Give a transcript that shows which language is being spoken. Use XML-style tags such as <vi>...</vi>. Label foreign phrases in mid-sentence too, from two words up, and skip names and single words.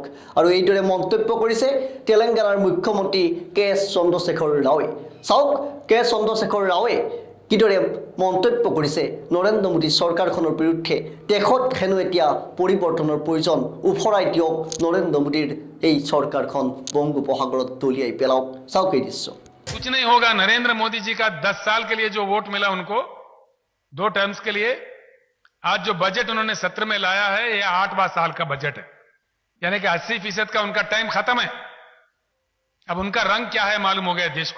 <as>আৰু এইদৰে মন্তব্য কৰিছে তেলেংগানাৰ মুখ্যমন্ত্ৰী কে চন্দ্ৰশেখৰ ৰাওৱে। চাওক কে চন্দ্ৰশেখৰ ৰাওৱে কিদৰে মন্তব্য কৰিছে নৰেন্দ্ৰ মোদী চৰকাৰখনৰ বিৰুদ্ধে। দেশত হেনো এতিয়া পৰিৱৰ্তনৰ প্ৰয়োজন, উফৰাই দিয়ক নৰেন্দ্ৰ মোদীৰ এই চৰকাৰখন, বংগোপসাগৰত দলিয়াই পেলাওক। চাওক এই দৃশ্য।</as> <hi>कुछ नहीं होगा। नरेंद्र मोदी जी का 10 साल के लिए जो वोट मिला उनको 2 टर्म्स के लिए, आज जो बजट उन्होंने सत्र में लाया है ये 8वां साल का बजट है, यानी कि 80% का उनका टाइम खत्म है। अब उनका रंग क्या है मालूम हो गया देश को।</hi>